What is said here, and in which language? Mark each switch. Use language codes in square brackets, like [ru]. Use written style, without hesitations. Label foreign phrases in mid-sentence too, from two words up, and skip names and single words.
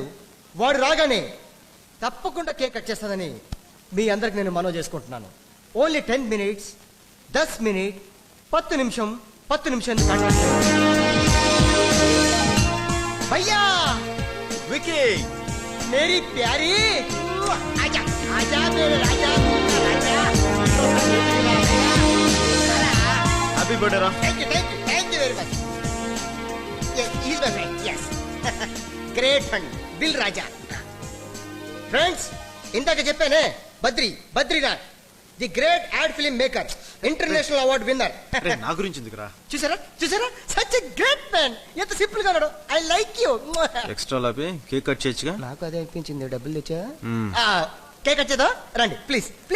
[te] వాడు రాగానే తప్పకుండా [en] cake cut [te] చేస్తానని మీ అందరికి నేను మనవి చేసుకుంటున్నాను. [en] ఓన్లీ 10 minutes, 10 minutes, [te] 10 నిమిషం, 10 నిమిషం. భయ్యా, వికీ, [hi] मेरी प्यारी, आजा आजा मेरे राजा, राजा. [en] happy birthday రా. Thank you very much. Yes, he's my friend. Yes. Great friend, Dil Raja. Friends, [te] ఇందాక చెప్పానే, బద్రీనాథ్, [en] the great ad film maker, international award winner. [te] నా గురించి ఎందుకురా? చూసారా [en] such a great man. [te] ఎంత సింపుల్ గా ఉన్నాడు. [en] I like you. [te] ఎక్స్ట్రా లాపి [en] cake cut [te] చేయొచ్చుగా? నాకు అదే అనిపించింది. డబ్బులు తెచ్చా? [en] cake cut [te] చేద్దాం రండి, ప్లీజ్.